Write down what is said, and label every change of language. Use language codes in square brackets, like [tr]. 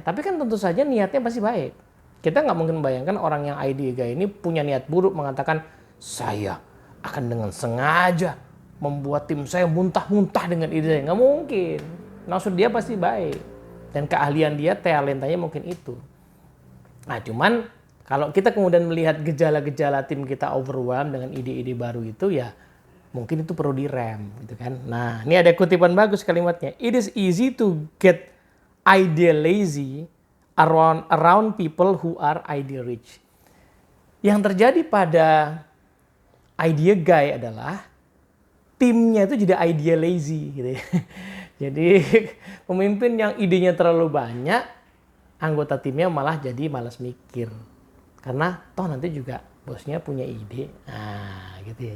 [id] Tapi kan tentu saja niatnya pasti baik. Kita nggak mungkin bayangkan orang yang idea ini punya niat buruk mengatakan saya akan dengan sengaja membuat tim saya muntah-muntah dengan ide saya. Nggak mungkin. Maksud dia pasti baik. Dan keahlian dia, talentanya mungkin itu. Nah, cuman kalau kita kemudian melihat gejala-gejala tim kita overwhelmed dengan ide-ide baru itu ya mungkin itu perlu direm gitu kan. Nah, ini ada kutipan bagus kalimatnya. [en] It is easy to get idea lazy around people who are idea rich. [id] Yang terjadi pada idea guy adalah timnya itu jadi idea lazy gitu ya. Jadi pemimpin yang idenya terlalu banyak, anggota timnya malah jadi malas mikir. Karena toh nanti juga bosnya punya ide. Nah, gitu ya.